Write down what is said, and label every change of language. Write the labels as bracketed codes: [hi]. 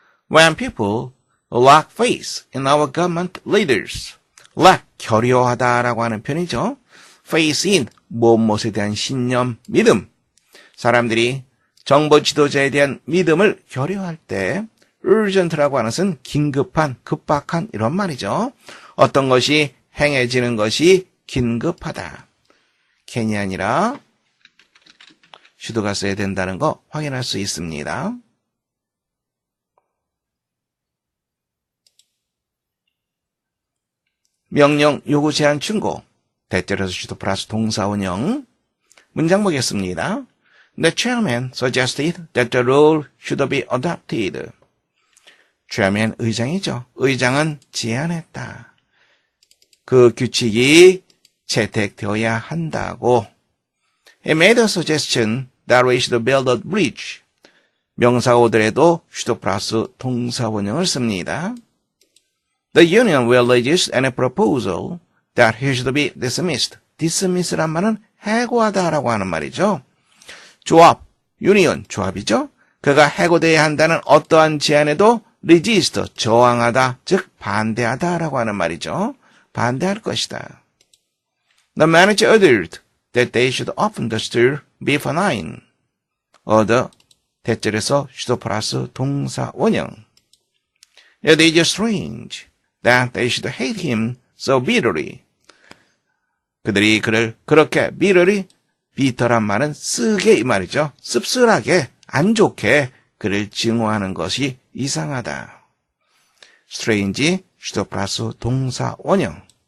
[en] When people lack faith in our government leaders. [ko] lack, 결여하다라고 하는 표현이죠. [en] faith in, [ko] 무엇에 대한 신념, 믿음. 사람들이 정부 지도자에 대한 믿음을 결여할 때 urgent라고 하는 것은 긴급한, 급박한 이런 말이죠. 어떤 것이 행해지는 것이 긴급하다. can이 아니라 should가 써야 된다는 거 확인할 수 있습니다. 명령, 요구, 제한, 충고. 대절에서 should 플러스 동사 원형. 문장 보겠습니다. [en] The chairman suggested that the rule should be adopted. [ko] chairman 의장이죠. 의장은 제안했다. 그 규칙이 채택되어야 한다고. [en] He made a suggestion that we should build a bridge. [ko] 명사가 오더라도 should 플러스 동사 원형을 씁니다. [en] The union will resist any proposal that he should be dismissed. [ko] dismiss란 말은 해고하다라고 하는 말이죠. 조합, 유니언, 조합이죠. 그가 해고되어야 한다는 어떠한 제안에도 resist, 저항하다, 즉 반대하다라고 하는 말이죠. 반대할 것이다. [en] The manager ordered that they should open the store before 9. [ko] order, 대절에서 should 플러스 동사 원형. [en] It is strange that they should hate him so bitterly. [ko] 그들이 그를 그렇게 bitterly, 비터란 말은 쓰게 이 말이죠. 씁쓸하게, 안 좋게 그를 증오하는 것이 이상하다. strange, should 플러스 동사 원형.